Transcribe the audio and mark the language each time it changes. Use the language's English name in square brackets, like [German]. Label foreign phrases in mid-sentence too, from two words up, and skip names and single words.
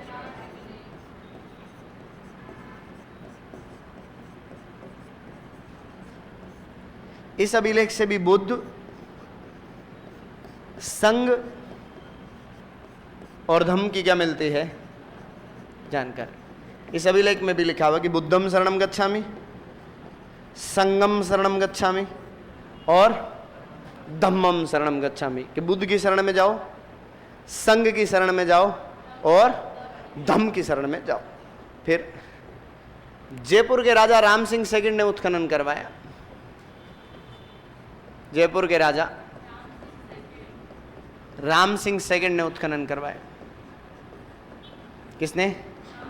[Hindi] इस अभिलेख से भी बुद्ध, संघ और धम्म की क्या मिलती है? जानकारी। इस अभिलेख में भी लिखा हुआ कि [Pali] बुद्धम शरणम गच्छामि, संगम शरणम गच्छामि [Hindi] और [Pali] धम्मम शरणम गच्छामि। [Hindi] कि बुद्ध की शरण में जाओ, संघ की शरण में जाओ और धम्म की शरण में जाओ। फिर जयपुर के राजा राम सिंह सेकंड ने उत्खनन करवाया। जयपुर के राजा राम सिंह सेकंड ने उत्खनन करवाया।